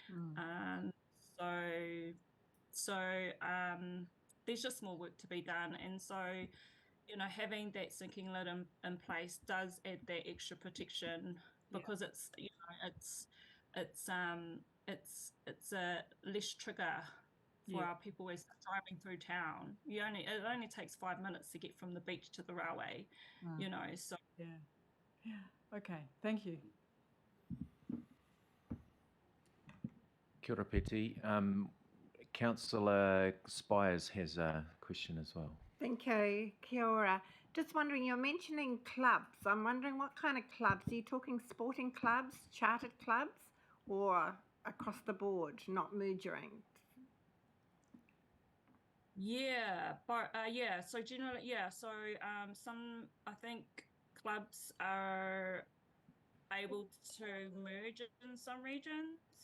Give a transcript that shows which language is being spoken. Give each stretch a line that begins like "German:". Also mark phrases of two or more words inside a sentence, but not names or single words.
English: So there's just more work to be done, and so having that sinking lid in place does add that extra protection, because it's a less trigger for our people as they're driving through town. It only takes 5 minutes to get from the beach to the railway, so Okay, thank you.
Māori: Kia ora, Peti.
English: Councillor Spires has a question as well. Thank you.
Māori: Kia ora.
English: Just wondering, you're mentioning clubs. I'm wondering what kind of clubs. Are you talking sporting clubs, chartered clubs, or across the board, not mergering? So generally, some, I think, clubs are able to merge in some regions.